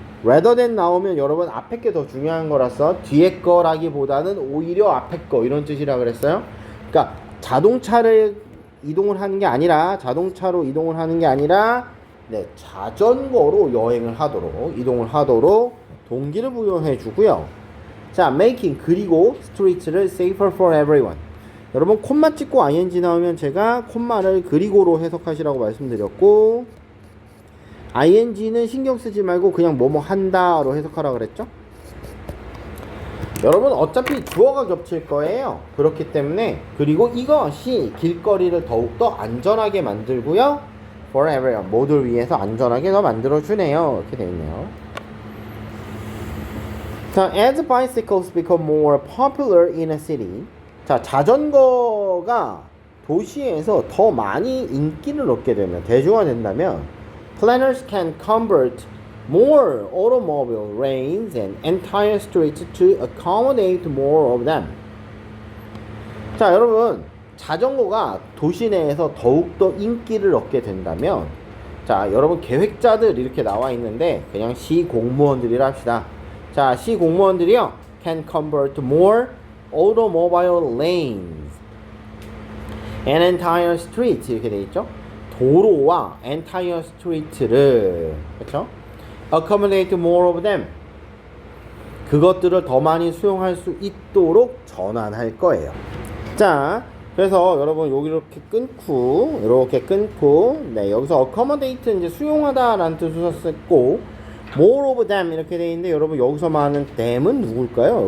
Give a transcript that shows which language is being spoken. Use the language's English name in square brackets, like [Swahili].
[English] rather than [Korean] 나오면 여러분 앞에 게 더 중요한 거라서 뒤에 거라기보다는 오히려 앞에 거, 이런 뜻이라 그랬어요. 그러니까 자동차를 이동을 하는 게 아니라, 자동차로 이동을 하는 게 아니라 네, 자전거로 여행을 하도록, 이동을 하도록 동기를 부여해 주고요. [English] 자, making [Korean] 그리고 [English] streets를 safer for everyone. [Korean] 여러분 콤마 찍고 ing 나오면 제가 콤마를 그리고로 해석하시라고 말씀드렸고, ing는 신경 쓰지 말고 그냥 뭐뭐 한다로 해석하라 그랬죠? 여러분 어차피 주어가 겹칠 거예요. 그렇기 때문에 그리고 이것이 길거리를 더욱더 안전하게 만들고요. [English] for everyone [Korean] 모두를 위해서 안전하게 더 만들어주네요. 이렇게 되어 있네요. [English] 자, as bicycles become more popular in a city. [Korean] 자, 자전거가 도시에서 더 많이 인기를 얻게 되면, 대중화된다면 [English] planners can convert more automobile lanes and entire streets to accommodate more of them. [Korean] 자, 여러분 자전거가 도시 내에서 더욱더 인기를 얻게 된다면, 자, 여러분 계획자들 이렇게 나와 있는데 그냥 시 공무원들이라 합시다. [English] 자, [Korean] 시 공무원들이요 [English] can convert more automobile lanes and entire streets [Korean] 이렇게 돼 있죠. 도로와 entire street를, 그렇죠? [English] accommodate more of them [Korean] 그것들을 더 많이 수용할 수 있도록 전환할 거예요. 자, 그래서 여러분 여기 이렇게 끊고 네, 여기서 accommodate 이제 수용하다 라는 뜻으로 썼고, [English] more of them [Korean] 이렇게 돼 있는데, 여러분 여기서 말하는 them은 누굴까요?